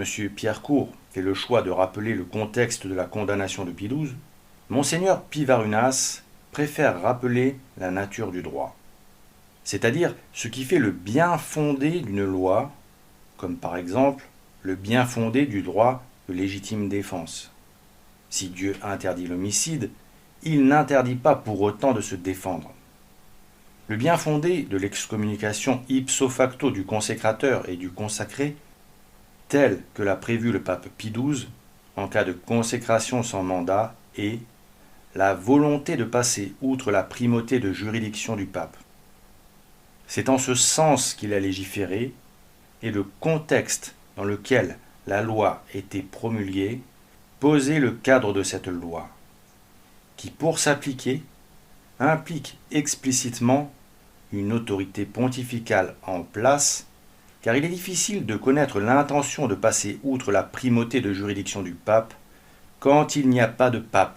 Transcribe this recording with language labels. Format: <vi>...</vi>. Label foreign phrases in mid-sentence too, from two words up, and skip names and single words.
<fr>Pierrecourt fait le choix de rappeler le contexte de la condamnation de Pie XII, Monseigneur Pivarunas préfère rappeler la nature du droit, c'est-à-dire ce qui fait le bien fondé d'une loi, comme par exemple le bien fondé du droit de légitime défense. Si Dieu interdit l'homicide, il n'interdit pas pour autant de se défendre. Le bien fondé de l'excommunication</fr> <la>ipso facto</la> <fr>du consécrateur et du consacré telle que l'a prévu le pape Pie XII en cas de consécration sans mandat et la volonté de passer outre la primauté de juridiction du pape. C'est en ce sens qu'il a légiféré et le contexte dans lequel la loi était promulguée posait le cadre de cette loi, qui pour s'appliquer implique explicitement une autorité pontificale en place, car il est difficile de connaître l'intention de passer outre la primauté de juridiction du pape quand il n'y a pas de pape.</fr>